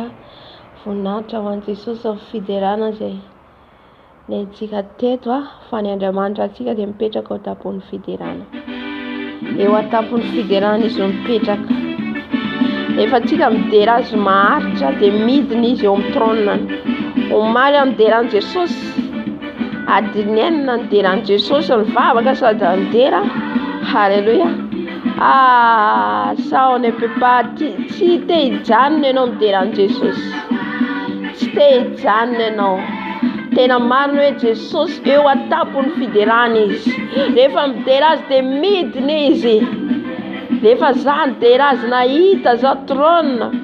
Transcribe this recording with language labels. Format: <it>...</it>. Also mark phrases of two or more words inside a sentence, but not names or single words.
<mg>Voninahitra ho an'i Jesosy amin'ny fiderana izay nentsika teto fa ny Andriamanitra antsika dia mipetraka ao tampon'ny fiderana. Eo an-tampon'ny fiderana izy no mipetraka. Rehefa antsika midera azy maharitra dia midina izy eo amin'ny trôniny. Omaly aniran'i Jesosy, adiny enina nideran'i Jesosy ny vavaka sady andera. Halleluja.</mg> <fr>Ça on ne peut pas</fr> <mg>tsy te hijanona ianao mideran'i Jesosy. Tsy te hijanona ianao. Tena marina hoe Jesosy eo an-tampon'ny fiderana izy. Rehefa midera azy dia midina izy. Rehefa zaho nidera azy nahita zao trône.</mg>